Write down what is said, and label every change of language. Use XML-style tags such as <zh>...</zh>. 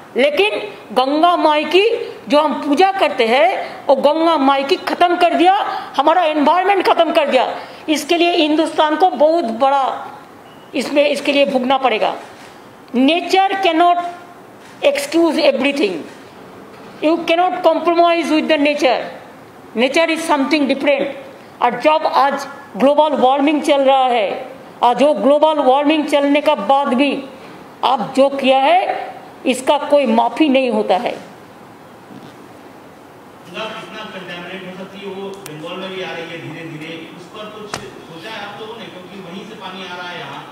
<hi>लेकिन गंगा माई की जो हम पूजा करते हैं वो गंगा माई की खत्म कर दिया, हमारा एनवायरनमेंट खत्म कर दिया। इसके लिए हिंदुस्तान को बहुत बड़ा इसमें इसके लिए भुगतना पड़ेगा।</hi> <en>Nature can not excuse everything. You cannot compromise with the nature. Nature is something different.</en> <hi>और जब आज ग्लोबल वार्मिंग चल रहा है और जो ग्लोबल वार्मिंग चलने का बाद भी आप जो किया है इसका कोई माफी नहीं होता है. कितना कंटामिनेट हो सकती है वो बंगाल में भी आ रही है धीरे धीरे, उस पर कुछ सोचा है आप लोगों ने, क्योंकि वहीं से पानी आ रहा है यहाँ.</hi>